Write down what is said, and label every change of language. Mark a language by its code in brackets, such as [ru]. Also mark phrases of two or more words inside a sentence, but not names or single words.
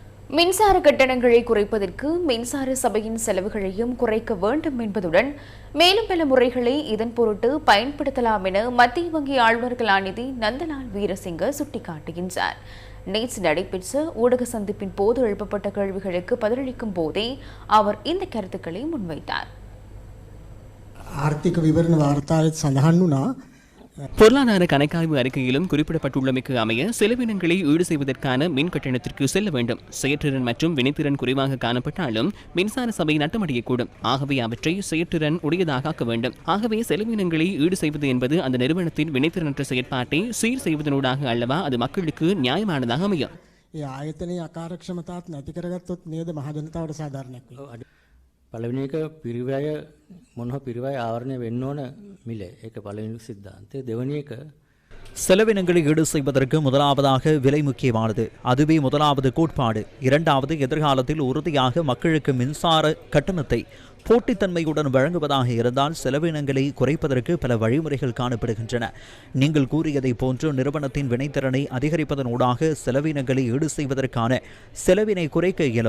[ta] மின்சார கட்டணங்களை குறைப்பதற்கு மின்சார சபையின் செலவுகளையும் குறைக்க வேண்டும் என்பதுடன் மேலும் பல முறைகளை இதன் பொருட்டு பயன்படுத்தலாம் என மத்திய வங்கி ஆளுநர் கலாநிதி நந்தலால் வீரசிங்க சுட்டிக்காட்டுகின்றார். நேற்று நடைபெற்ற ஊடக சந்திப்பின் போது எழுப்பப்பட்ட கேள்விகளுக்கு பதிலளிக்கும் போதே அவர் இந்த கருத்துக்களை முன்வைத்தார். [si] ආර්ථික විවරණ වාර්තාවේ සඳහන් වුණා [ta] பொருளாதார கணக்காய்வு அறிக்கையிலும் குறிப்பிடப்பட்டுள்ளமைக்கு அமைய செலவினங்களை ஈடு செய்வதற்கான மின் கட்டணத்திற்கு செல்ல வேண்டும். செயற்றிறன் மற்றும் வினைத்திறன் குறைவாக காணப்பட்டாலும் மின்சார சபை நட்டமடையக்கூடும். ஆகவே அவற்றை செயற்றிறன் உடையதாக ஆக்க வேண்டும். ஆகவே செலவினங்களை ஈடு செய்வது என்பது அந்த நிறுவனத்தின் வினைத்திறனற்ற செயற்பாட்டை சீர் செய்வதனூடாக அல்லவா அது மக்களுக்கு நியாயமானதாக அமையும். [si] ඒ ආයතනයේ අකාර්යක්ෂමතාවත් නැති කරගත්තොත් නේද මහ ජනතාවට සාධාරණයක් වෙන්නේ. පළවෙනි එක පිරිවැය මොනවා පිරිවැය ආවරණය වෙන්න ඕන මිල. ඒක පළවෙනි සිද්ධාන්තය. දෙවෙනි එක [ta] செலவினங்களை ஈடு செய்வதற்கு முதலாவதாக விலை முக்கியமானது. அதுவே முதலாவது கோட்பாடு. இரண்டாவது, எதிர்காலத்தில் உறுதியாக மக்களுக்கு மின்சார கட்டணத்தை போட்டித்தன்மையுடன் வழங்குவதாக இருந்தால் செலவினங்களை குறைப்பதற்கு பல வழிமுறைகள் காணப்படுகின்றன. நீங்கள் கூறியதை போன்று நிறுவனத்தின் வினைத்திறனை அதிகரிப்பதனூடாக செலவினங்களை ஈடு செய்வதற்கான செலவினை குறைக்க இயலும்.